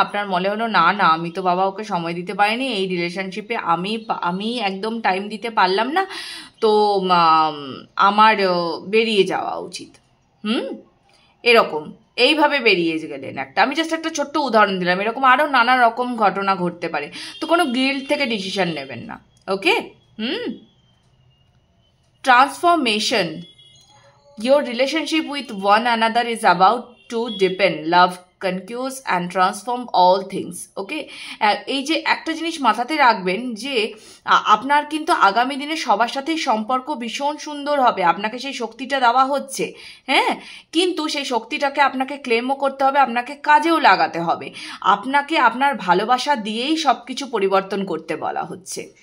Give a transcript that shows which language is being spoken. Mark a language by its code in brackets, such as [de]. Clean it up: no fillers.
[bn] আপনার মনে হলো না আমি তো বাবা ওকে সময় দিতে পারিনি, এই রিলেশনশিপে আমি একদম টাইম দিতে পারলাম না, তো আমার বেরিয়ে যাওয়া উচিত। এরকম এইভাবে বেরিয়ে গেলেন একটা, আমি জাস্ট একটা ছোট্ট উদাহরণ দিলাম, এরকম আরও নানা রকম ঘটনা ঘটতে পারে। তো কোনো গিল্ট থেকে ডিসিশন নেবেন না। [en] Okay, transformation, your relationship with one another is about to deepen, love, confuse and transform all things. [bn] ওকে, এই যে একটা জিনিস মাথাতে রাখবেন যে আপনার কিন্তু আগামী দিনে সবার সাথেই সম্পর্ক ভীষণ সুন্দর হবে, আপনাকে সেই শক্তিটা দেওয়া হচ্ছে। হ্যাঁ, কিন্তু সেই শক্তিটাকে আপনাকে ক্লেমও করতে হবে, আপনাকে কাজেও লাগাতে হবে। আপনাকে আপনার ভালোবাসা দিয়েই সব কিছু পরিবর্তন করতে বলা হচ্ছে।